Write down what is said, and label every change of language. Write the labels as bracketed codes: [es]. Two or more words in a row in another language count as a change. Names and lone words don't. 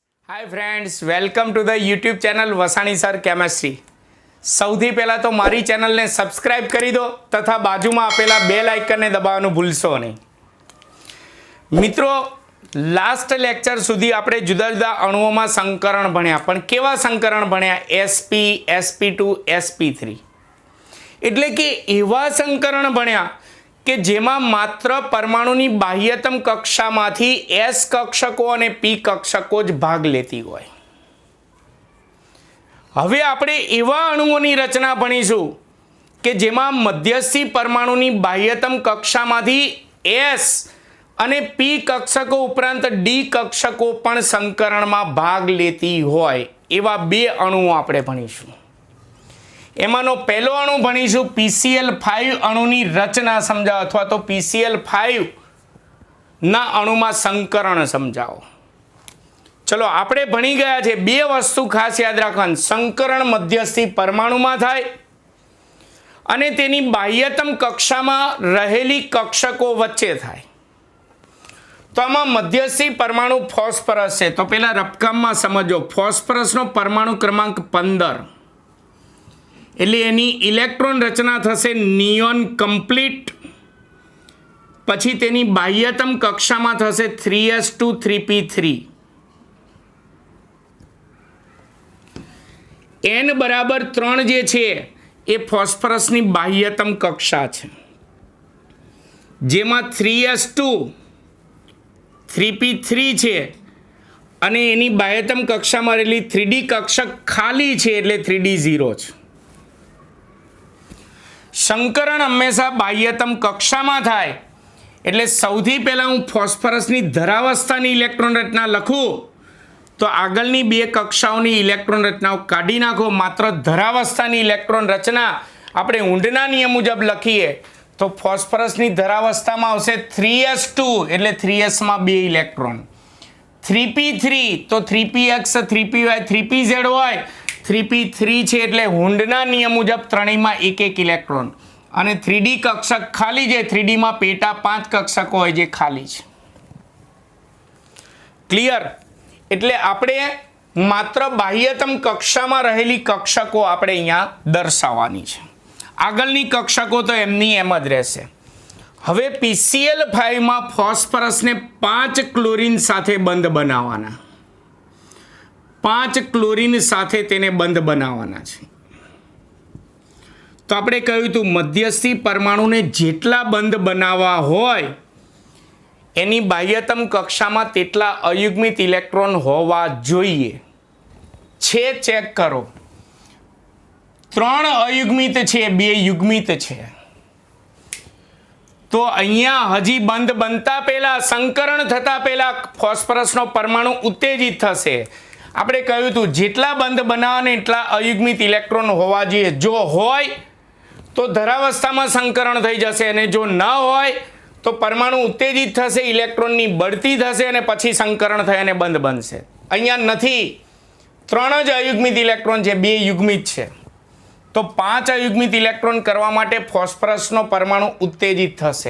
[en] Hi friends, welcome to the YouTube channel Vasani Sir Chemistry. [gu] સૌથી પહેલા તો મારી ચેનલ ને સબ્સ્ક્રાઇબ કરી દો તથા બાજુ માં આપેલા [en] bell icon [gu] ને દબાવવાનું ભૂલશો નહીં। मित्रों, [en] last lecture [gu] સુધી આપણે જુદા જુદા અણુઓમાં સંકરણ ભણ્યા, પણ કેવા સંકરણ ભણ્યા? sp, sp2, sp3 એટલે કે એવા સંકરણ ભણ્યા કે જેમા માત્ર પરમાણુની બાહ્યતમ કક્ષામાંથી એસ કક્ષકો અને પી કક્ષકો જ ભાગ લેતી હોય। હવે આપણે એવા અણુઓની રચના ભણીશું કે જેમા મધ્યસ્થી પરમાણુની બાહ્યતમ કક્ષામાંથી એસ અને પી કક્ષકો ઉપરાંત ડી કક્ષકો પણ સંકરણમાં ભાગ લેતી હોય એવા બે અણુઓ આપણે ભણીશું। એમાનો પહેલો અણુ ભણીશું PCl5 અણુની રચના સમજાવો અથવા તો PCl5 ના અણુમાં સંકરણ સમજાવો। ચલો આપણે ભણી ગયા છે બે વસ્તુ ખાસ યાદ રાખવાની, સંકરણ મધ્યસ્થી પરમાણુમાં થાય અને તેની બાહ્યતમ કક્ષામાં રહેલી કક્ષકો વચ્ચે થાય। તો આમાં મધ્યસ્થી પરમાણુ ફોસ્ફરસ છે, તો પેલા રફકામમાં સમજો। ફોસ્ફરસનો પરમાણુ ક્રમાંક 15 એટલે એની ઇલેક્ટ્રોન રચના થશે [en] neon complete, [gu] પછી તેની બાહ્યતમ કક્ષામાં થશે 3s2 3p3। n બરાબર 3 જે છે એ ફોસ્ફરસની બાહ્યતમ કક્ષા છે, જેમાં 3s2 3p3 છે અને એની બાહ્યતમ કક્ષામાં રહેલી 3d કક્ષક ખાલી છે એટલે 3d 0 છે। સંકરણ હંમેશા બાહ્યતમ કક્ષા માં થાય એટલે સૌથી પહેલા હું ફોસ્ફરસની ધરાવસ્થાની ઇલેક્ટ્રોન રચના લખું તો આગળની બે કક્ષાઓની ઇલેક્ટ્રોન રચનાઓ કાઢી નાખો, માત્ર ધરાવસ્થાની ઇલેક્ટ્રોન રચના આપણે ઊંડના નિયમ મુજબ લખીએ તો ફોસ્ફરસની ધરાવસ્થામાં આવશે 3s2 એટલે 3s માં 2 ઇલેક્ટ્રોન, 3p3 તો 3px 3py 3pz હોય, 3p3 છે એટલે હુંડના નિયમ મુજબ ત્રણેયમાં એક એક ઇલેક્ટ્રોન અને 3d કક્ષક ખાલી છે, 3d માં પેટા 5 કક્ષકો હોય જે ખાલી છે। ક્લિયર? એટલે આપણે માત્ર બાહ્યતમ કક્ષામાં રહેલી કક્ષકો આપણે અહીંયા દર્શાવવાની છે, આગળની કક્ષકો તો એમની એમ જ રહેશે। હવે PCl5 માં ફોસ્ફરસને 5 ક્લોરીન સાથે બંધ બનાવવાના, 5 ક્લોરીન સાથે તેને બંધ બનાવાના છે। તો આપણે કહ્યું હતું મધ્યસ્થી પરમાણુ ને જેટલા બંધ બનાવા હોય એની બાહ્યતમ કક્ષામાં તેટલા અયુગ્મિત ઇલેક્ટ્રોન હોવા જોઈએ છે। ચેક કરો, 3 અયુગ્મિત છે, 2 યુગ્મિત છે। તો અહીંયા હજી બંધ બનતા પહેલા, સંકરણ થતા પહેલા ફોસ્ફરસનો પરમાણુ ઉત્તેજિત થશે। આપણે કહ્યું હતું જેટલા બંધ બનાવવાને એટલા અયુગ્મિત ઇલેક્ટ્રોન હોવા જોઈએ, જો હોય તો ધરાવસ્થામાં સંકરણ થઈ જશે અને જો ન હોય તો પરમાણુ ઉત્તેજિત થશે, ઇલેક્ટ્રોનની બઢતી થશે અને પછી સંકરણ થઈ અને બંધ બનશે। અહીંયા નથી, 3 જ અયુગ્મિત ઇલેક્ટ્રોન છે, 2 યુગ્મિત છે, તો 5 અયુગ્મિત ઇલેક્ટ્રોન કરવા માટે ફોસ્ફરસનો પરમાણુ ઉત્તેજિત થશે।